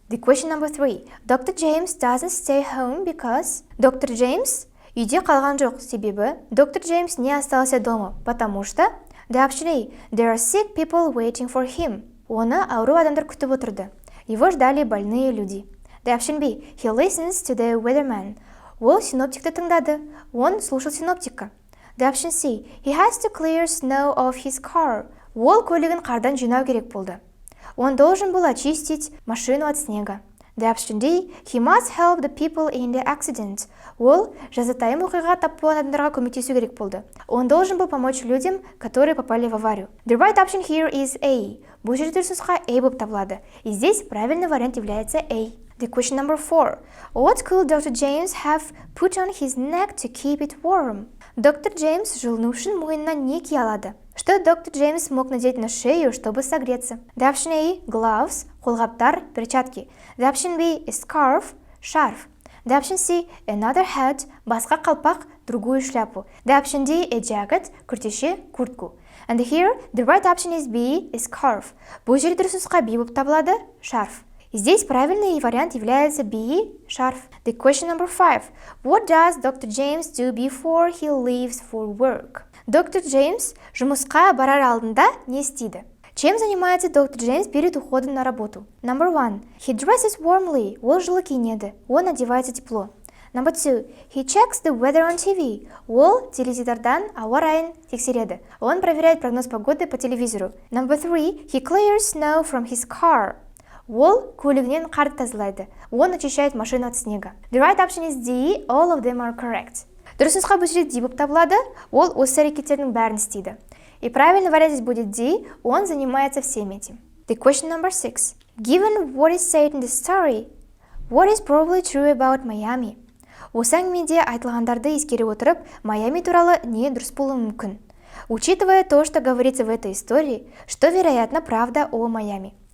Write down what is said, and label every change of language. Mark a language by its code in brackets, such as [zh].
[en] The question number 3. Dr. James doesn't stay home because... [kk] Доктор Джеймс үйде қалған жоқ, себебі [ru] доктор Джеймс не остался дома, потому что... [en] The option A. There are sick people waiting for him. [kk] Оны ауру адамдар күтіп отырды. [ru] Его ждали больные люди. [en] The option B. He listens to the weatherman. [kk] Ол синоптикті тыңдады. [ru] Он слушал синоптика. [en] The option C. He has to clear snow off his car. [kk] Ол көлігін қардан жинау керек болды. [ru] Он должен был очистить машину от снега. [en] The option D. He must help the people in the accident. [kk] Ол жазатайым оқиға тап болған адамдарға көмектесу керек болды. [ru] Он должен был помочь людям, которые попали в аварию. [en] The right option here is A. [kk] Бұл жерде дұрыс нұсқа A болып табылады. [ru] И здесь правильный вариант является A. [en] The question number 4. What could Dr. James have put on his neck to keep it warm? [kk] Доктор Джеймс жылыну үшін мойнына не кие алады? [ru] Что доктор Джеймс мог надеть на шею, чтобы согреться? [en] The option A. Gloves, қолғаптар, перчатки. The option B. A scarf, шарф. The option C. Another hat, [kk] басқа қалпақ, [ru] другую шляпу. [en] The option D. A jacket, күртеше, куртку. And here, the right option is B. A scarf. [kk] Бұл жерде дұрыс нұсқа B болып табылады, шарф. [ru] Здесь правильный вариант является B, шарф. [en] The question number 5. What does Dr. James do before he leaves for work? [kk] Доктор Джеймс жұмысқа барар алдында не істейді? [ru] Чем занимается доктор Джеймс перед уходом на работу? [en] Number 1. He dresses warmly. [kk] Ол жылы киінеді. [ru] Он одевается тепло. [en] Number 2. He checks the weather on TV. [kk] Ол теледидардан ауа райын тексереді. [ru] Он проверяет прогноз погоды по телевизору. [en] Number 3. He clears snow from his car. [kk] Ол көлігінен қарды тазалайды. [ru] Он очищает машину от снега. [en] The right option is D. All of them are correct. [kk] Дұрыс нұсқа бұл жерде D болып табылады. Ол осы әрекеттердің бәрін істейді. [ru] И правильный вариант здесь будет D. Он занимается всем этим. [en] The question number 6. Given what is said in the story, what is probably true about Miami? [kk] Осы әңгімеде айтылғандарды ескере отырып, Майами туралы не дұрыс болуы мүмкін? [ru] Учитывая то, что говорится в этой истории, что вероятно правда о Майами?